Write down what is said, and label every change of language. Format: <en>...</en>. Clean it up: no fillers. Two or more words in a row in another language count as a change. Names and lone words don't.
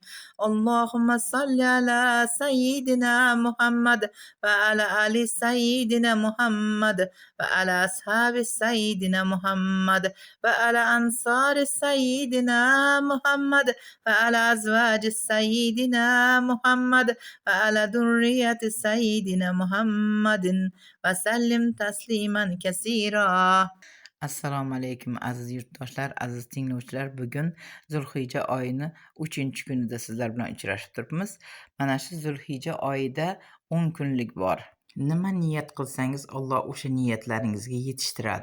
<ar>اللهم صل على سيدنا محمد وعلى آل سيدنا محمد وعلى أصحاب سيدنا محمد وعلى أنصار سيدنا محمد وعلى أزواج سيدنا محمد وعلى ذرية سيدنا محمد وسلم تسليما كثيرا.</ar> <uz>Assalomu alaykum aziz yurtdoshlar, aziz tinglovchilar. Bugun Zulhijja oyini 3-kunida sizlar bilan uchrashib turibmiz. Mana shu Zulhijja oyida 10 kunlik bor. Nima niyat qilsangiz Alloh o'sha niyatlaringizga yetishtiradi.</uz>